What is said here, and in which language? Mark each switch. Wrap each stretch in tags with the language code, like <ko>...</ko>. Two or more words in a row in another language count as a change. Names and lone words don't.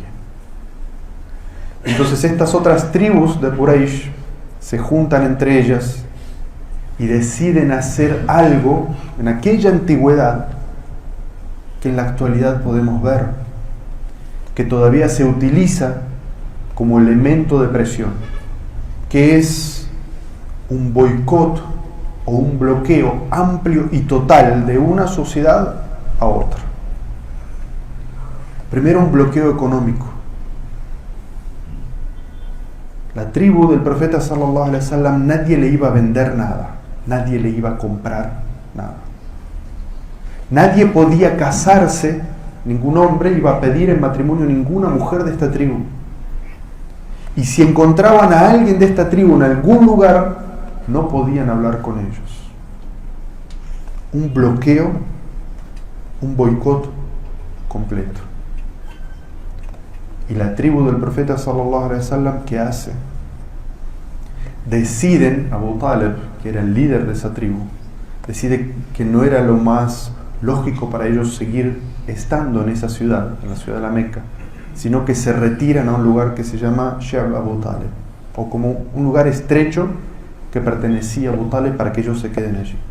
<es>Entonces estas otras tribus de Quraysh se juntan entre ellas y deciden hacer algo en aquella antigüedad que en la actualidad podemos ver, que todavía se utiliza como elemento de presión, que es un boicot o un bloqueo amplio y total de una sociedad a otra. Primero, un bloqueo económico. La tribu del profeta</es> <ar>صلى الله عليه وسلم,</ar> <es>nadie le iba a vender nada, nadie le iba a comprar nada. Nadie podía casarse, ningún hombre iba a pedir en matrimonio ninguna mujer de esta tribu. Y si encontraban a alguien de esta tribu en algún lugar, no podían hablar con ellos. Un bloqueo, un boicot completo. Y la tribu del profeta</es> <ar>صلى الله عليه وسلم,</ar> <es>¿qué hace? Deciden, Abu Talib, que era el líder de esa tribu, decide que no era lo más lógico para ellos seguir estando en esa ciudad, en la ciudad de la Meca, sino que se retiran a un lugar que se llama She'b Abu Talib, o como un lugar estrecho que pertenecía a Abu Talib para que ellos se queden allí.</es>